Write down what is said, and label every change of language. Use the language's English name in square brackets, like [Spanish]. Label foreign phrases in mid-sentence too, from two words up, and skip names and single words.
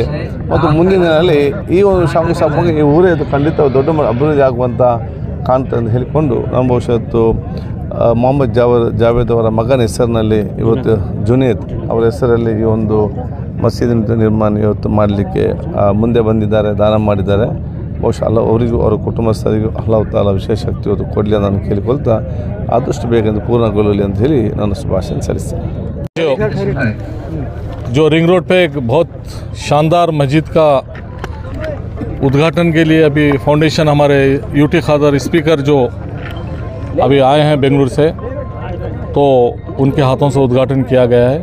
[Kannada] ಮತ್ತು ಮುಂದಿನ ದಿನಗಳಲ್ಲಿ ಈ ಒಂದು ಶಾಂತಿ ಈ ಊರೇ ಅದು ಖಂಡಿತ ದೊಡ್ಡ ಅಭಿವೃದ್ಧಿ ಆಗುವಂಥ ಕಾಣ್ತಾ ಅಂತ ಹೇಳಿಕೊಂಡು ನಮ್ಮ ಭವಿಷ್ಯತ್ತು ಮೊಹಮ್ಮದ್ ಜಾವೇದ್ ಅವರ ಮಗನ ಹೆಸರಿನಲ್ಲಿ ಇವತ್ತು ಜುನೇದ್ ಅವರ ಹೆಸರಲ್ಲಿ ಈ ಒಂದು ಮಸೀದಿ ನಿರ್ಮಾಣ ಇವತ್ತು ಮಾಡಲಿಕ್ಕೆ ಮುಂದೆ ಬಂದಿದ್ದಾರೆ, ದಾನ ಮಾಡಿದ್ದಾರೆ. ಬಹುಶಃ ಅವರಿಗೂ ಅವರ ಕುಟುಂಬಸ್ಥರಿಗೂ [Arabic] الله تعالى [Kannada] ವಿಶೇಷ ಶಕ್ತಿ ಇವತ್ತು ಕೊಡಲಿ ಅಂತ ನಾನು ಕೇಳಿಕೊಳ್ತಾ ಆದಷ್ಟು ಬೇಗ ಪೂರ್ಣಗೊಳ್ಳಲಿ ಅಂತ ಹೇಳಿ ನಾನು ಶುಭಾಶಯ ಸಲ್ಲಿಸ್ತೇನೆ. [Hindi] जो [English] ring road [Hindi] पे एक बहुत शानदार मस्जिद का उद्घाटन के लिए अभी फाउंडेशन हमारे यूटी खादर स्पीकर जो अभी आए हैं बेंगलुरु से, तो उनके हाथों से उद्घाटन किया गया है.